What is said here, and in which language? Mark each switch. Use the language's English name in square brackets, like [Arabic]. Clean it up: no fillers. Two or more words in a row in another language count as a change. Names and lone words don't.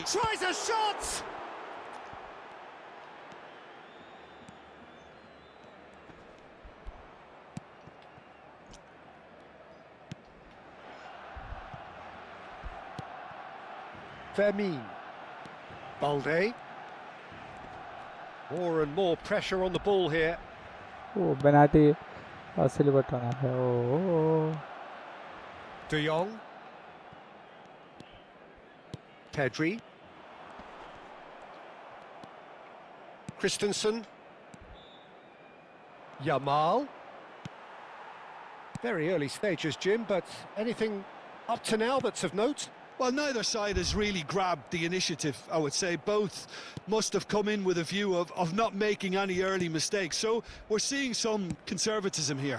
[English] Tries a shot! Vermeer. Balde. More and more pressure on the ball here. ഓ ബനാട്ടി അസിൽ പെട്ടാണ്. ഓ De Jong. Pedri. Christensen. Yamal. Very early stages, Jim, but anything up to now that's of note? Well, neither side has really grabbed the initiative, I would say. Both must have come in with a view of not making any early mistakes. So we're seeing some conservatism here.